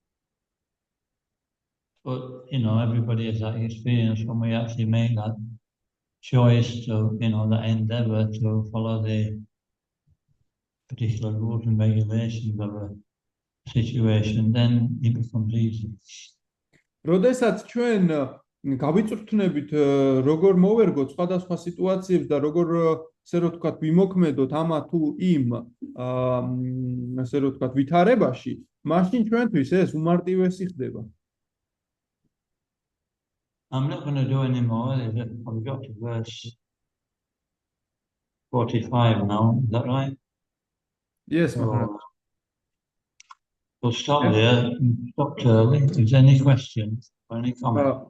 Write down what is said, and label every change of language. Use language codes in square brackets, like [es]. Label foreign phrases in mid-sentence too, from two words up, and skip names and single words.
[en] But, everybody has that experience when we actually make that choice to, that endeavor to follow the particular rules and regulations of a situation, then it becomes easy. [ka] როდესაც ჩვენ გავიწვრთნებით როგორ მოვერგოთ სხვადასხვა სიტუაციებს და როგორ, ასე რომ ვთქვათ, ვიმოქმედოთ ამა თუ იმ, ასე რომ ვთქვათ, ვითარებაში, მაშინ ჩვენთვის ეს უმარტივესი ხდება. [en] I'm not going to do any more. I've got to verse 45 now. Is that right? Yes, we'll stop there. Stop early. If there's any questions or any comments.